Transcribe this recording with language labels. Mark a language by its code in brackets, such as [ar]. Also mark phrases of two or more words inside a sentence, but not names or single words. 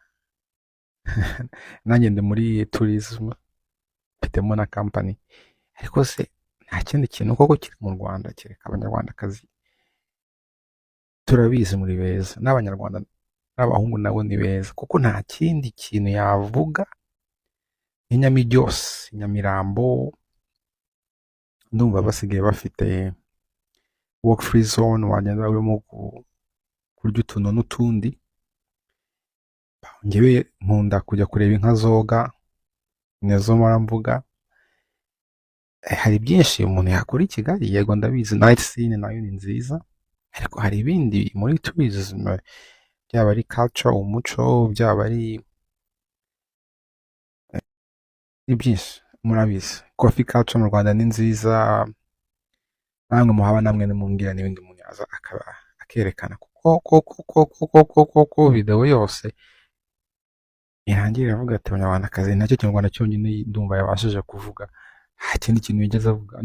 [rw] Nanjye ndi muri tourism, mfitemo na company, ariko se nta kindi kintu koko kiri mu Rwanda kereka abanyarwandakazi. Turabizi muri beza, n'abanyarwanda n'abahungu nabo ni beza, kuko nta kindi kintu yavuga. Inyamiryose, Nyamirambo, ndumva basigaye bafite [en] work free zone, [rw] wagenda urimo kurya utuntu n'utundi. Njyewe nkunda kujya kureba inka zoga, nizo mpora mvuga. Hari byinshi umuntu yakora i Kigali, yego ndabizi [en] night scene [rw] nayo ni nziza, ariko hari ibindi muri tourism, byaba ari culture, umuco, byaba ari byinshi. Murabizi [en] coffee culture [rw] mu Rwanda ni nziza, namwe muhaba, namwe nimumbwira n'ibindi umuntu yaza akerekana, kuko video yose irangirira avuga ati abanyarwandakazi nacyo Kinyarwanda cyonyine ndumva yabashije kuvuga, nta kindi kintu yigeze avuga.